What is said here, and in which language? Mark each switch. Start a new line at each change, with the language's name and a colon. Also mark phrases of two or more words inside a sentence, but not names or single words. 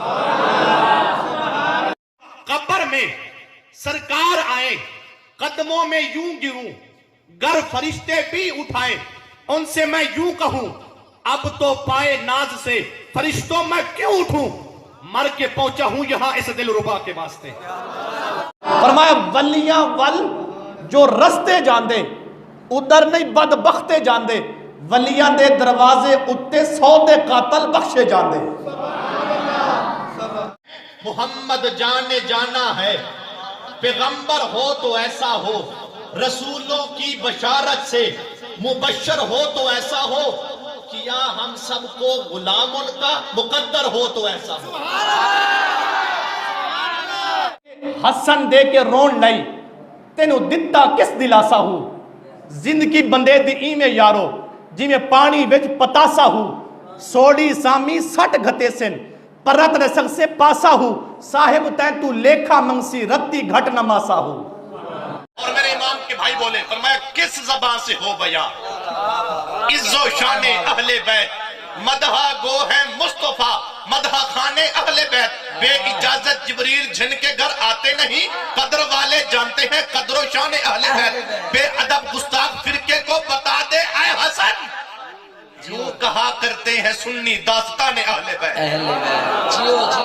Urdu: قبر میں سرکار آئے قدموں میں یوں گروں، گر فرشتے بھی اٹھائے ان سے میں یوں کہوں، اب تو پائے ناز سے فرشتوں میں کیوں اٹھوں، مر کے پہنچا ہوں یہاں اس دل ربا کے واسطے۔
Punjabi: فرمایا ولیاں ول جو رستے جاندے ادھر نہیں بدبختے جاندے، ولیاں دے دروازے اتے 100 دے قاتل بخشے جاندے.
Urdu: محمد جانے جانا ہے، پیغمبر ہو تو ایسا ہو، رسولوں کی بشارت سے مبشر ہو تو ایسا ہو، کیا ہم سب کو غلام ان کا مقدر ہو تو ایسا ہو.
Punjabi: حسن دے کے رون لئی تینو دتا کس دلاسا ہو، زندگی بندے دی ایویں یارو جی میں پانی وچ پتاسا ہو، سوڑی سامی سٹ گھتے سن پرت رسک سے پاسا ہو، صاحب تین تو لیکھا منگسی رتی گھٹ نماسا ہو.
Urdu: اور میرے امام کے بھائی بولے فرمایا کس زبان سے ہو بیاں عز و شان اہل بیت، مدحہ گو ہے مصطفیٰ مدحہ خانے اہل بیت، بے اجازت جبریل جن کے گھر آتے نہیں، قدر والے جانتے ہیں قدر و شان اہل بیت، بے ادب گستاخ فرقے کو بتا دے اے حسن، یوں کہا کرتے ہیں سنی داستان اہل بیت.